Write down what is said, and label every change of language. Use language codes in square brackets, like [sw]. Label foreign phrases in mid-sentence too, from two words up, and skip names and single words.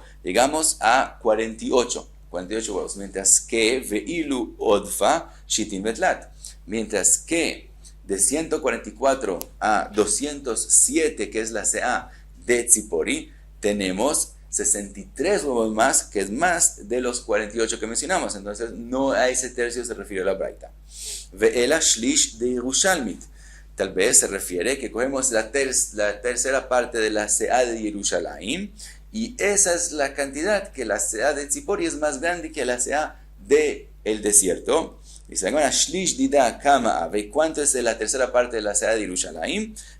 [es] Llegamos a 48 huevos, mientras que [arc] ואילו עודפא שיתין ותלת, [es] mientras que de 144 a 207, que es la Se'a de Tzipori, tenemos 63 huevos más, que es más de los 48 que mencionamos. Entonces, no a ese tercio se refiere a la braita. [arc] ואלא שליש דירושלמית. [es] Tal vez se refiere que cogemos la tercera parte de la Se'a de Jerusalén, y esa es la cantidad que la Se'a de Tzipori es más grande que la Se'a del desierto. Dice, bueno, [arc] שליש דידה כמה הוי, [es] ¿cuánto es la tercera parte de la Se'a de Jerusalén?